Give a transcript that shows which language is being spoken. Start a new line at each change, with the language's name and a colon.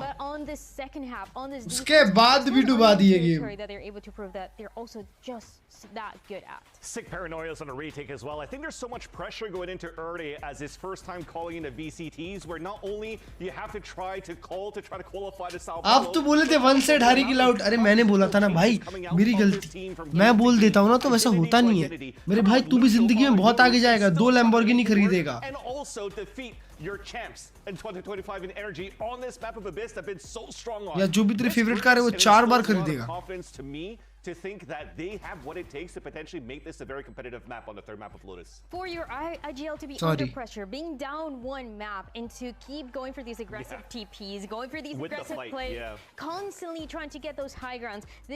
English: But on this second half, on this
Hindi: उसके बाद भी डुबा दिए game.
English: that they're able to prove that they're also just that good at. Sick paranoias on a retake as well. I think there's so much pressure going into Erde as his first time calling into VCTs, where not only you have to try to qualify to Sao Paulo.
Hindi: आप तो बोले थे one side हारेगी loud. अरे मैंने बोला था ना भाई, मेरी गलती. मैं बोल देता हूँ ना तो वैसा होता नहीं है. मेरे भाई तू भी जिंदगी में बहुत आगे जाएगा, 2 लैम्बोर्गिनी खरीदेगा.
English: And also defeat your champs in 2025 in energy on this map of Abyss that have been so strong on.
Hindi: या जो भी तेरे फेवरेट कार है वो 4 बार खरीदेगा.
English: Confidence to me to think that they have what it takes to potentially make this a very competitive map on the third map of Lotus. For your IGL to be under pressure, being down 1 map, and to keep going for these aggressive TPs, going for these aggressive plays, constantly trying to get those high grounds.